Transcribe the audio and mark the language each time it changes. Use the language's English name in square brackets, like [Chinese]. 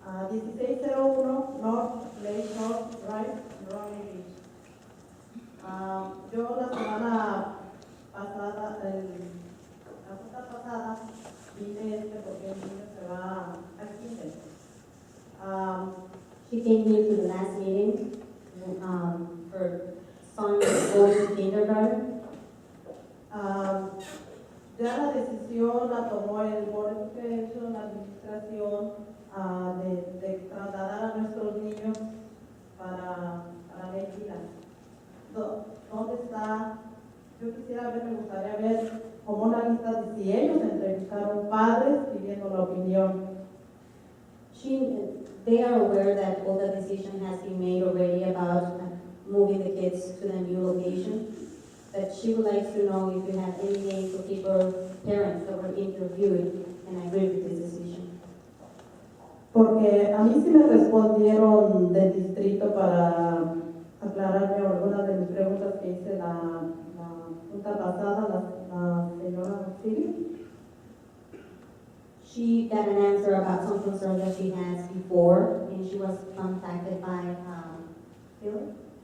[Spanish] 1601 North Lakeshore Drive, en Roundel Beach. Yo la semana pasada, la semana pasada, vine porque el niño se va al kinder. [English] She came here to the last meeting. Her son is going to kindergarten. [Spanish] Ya la decisión la tomó el Board of Education, la administración, de trasladar a nuestros niños para Medina. ¿Dónde está? Yo quisiera ver, me gustaría ver como una lista de si ellos entrevistaron padres pidiendo la opinión. [English] They are aware that all the decision has been made already about moving the kids to the new location. But she would like to know if you have any names of people, parents that were interviewed and agreed with this decision. [Spanish] Porque a mí sí me respondieron del distrito para aclararme algunas de mis preguntas que hice la junta pasada, la señora Silvia. [English] She got an answer about some concerns that she has before, and she was contacted by Phyllis.